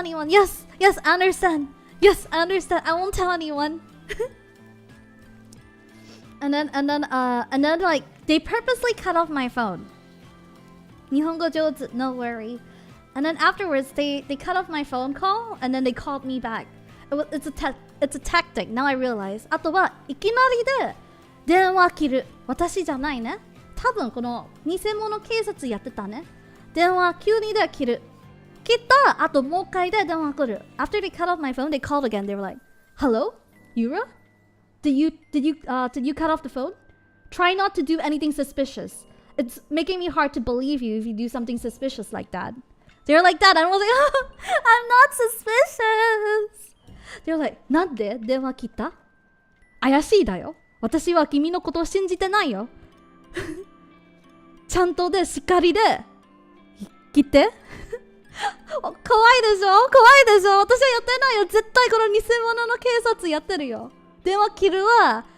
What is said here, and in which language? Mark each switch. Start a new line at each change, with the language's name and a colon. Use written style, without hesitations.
English: Yes, I understand. I won't tell anyone. and then like they purposely cut off my phone.
Japanese: 日本語上手,
English: no worry. And then afterwards they cut off my phone call and then they called me back. It's a tactic. Now I realize.
Japanese: あとはいきなりで電話切る。私じゃないね。多分この偽物警察やってたね。電話急にで切る。切ったあともう一回で電話来る。
English: After they cut off my phone, they called again. They were like, "Hello, Yura? Did you cut off the phone? Try not to do anything suspicious. It's making me hard to believe you if you do something suspicious like that." They were like that. And I was like, oh, "I'm not suspicious." They were like,
Japanese: なんで電話切った？怪しいだよ。私は君のことを信じてないよ。ちゃんとでしっかりで来て怖いでしょ私はやってないよ。絶対この偽物の警察やってるよ。電話切るわ。